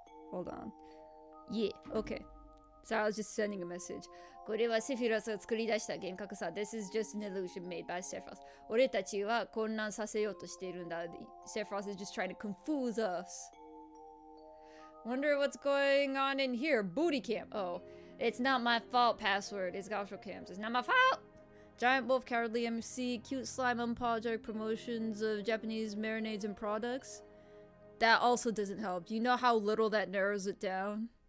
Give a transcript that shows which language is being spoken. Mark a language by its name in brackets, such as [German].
[English] Hold on. Yeah, okay. So I was just sending a message. [Japanese] これはセフィロスが作り出した幻覚さ. [English] This is just an illusion made by Sephiroth. [Japanese] 俺たちは混乱させようとしているんだ. [English] Sephiroth is just trying to confuse us. Wonder what's going on in here. Booty camp. Oh, it's not my fault. Password. It's Gaucho camps. It's not my fault. Giant wolf, cowardly MC, cute slime, unapologetic promotions of Japanese marinades and products. That also doesn't help. Do you know how little that narrows it down?